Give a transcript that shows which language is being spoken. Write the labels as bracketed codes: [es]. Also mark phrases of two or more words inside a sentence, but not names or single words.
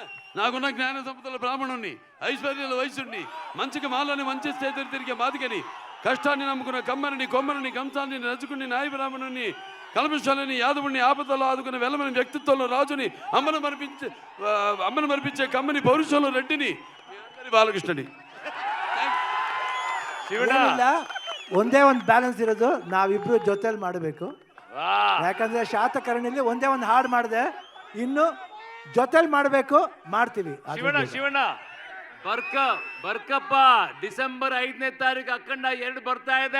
[te] నాకున్న జ్ఞాన సంపదల బ్రాహ్మణుణ్ణి, ఐశ్వర్యాల వయసుని, మంచికి మాలని మంచి చేతులు తిరిగే బాధికని, కష్టాన్ని నమ్ముకున్న కమ్మరిని, కొమ్మరిని, కంసాన్ని, రజకుని, నాయ బ్రాహ్మణుని, కల్మశాలని, యాదవుని, ఆపదలో ఆదుకున్న వెలమని, వ్యక్తిత్వంలో రాజుని, అమ్మను మరిపించే కమ్మని, పౌరుషంలో రెడ్డిని, ಬಾಲಕೃಷ್ಣನಿ. [kn] ಒಂದೇ ಒಂದು ಬ್ಯಾಲೆನ್ಸ್ ಇರೋದು, ನಾವಿಬ್ರು ಜೊತೆಲಿ ಮಾಡಬೇಕು. ಯಾಕಂದ್ರೆ ಶಾತಕರ್ಣಿಲಿ ಒಂದೇ ಒಂದು ಹಾಡು ಮಾಡಿದೆ, ಇನ್ನು ಜೊತೆಲಿ ಮಾಡಬೇಕು, ಮಾಡ್ತೀವಿ. ಶಿವಣ್ಣ ಬರ್ಕಪ್ಪ, ಡಿಸೆಂಬರ್ 5ನೇ ತಾರೀಕು ಅಖಂಡ 2 ಬರ್ತಾ ಇದೆ.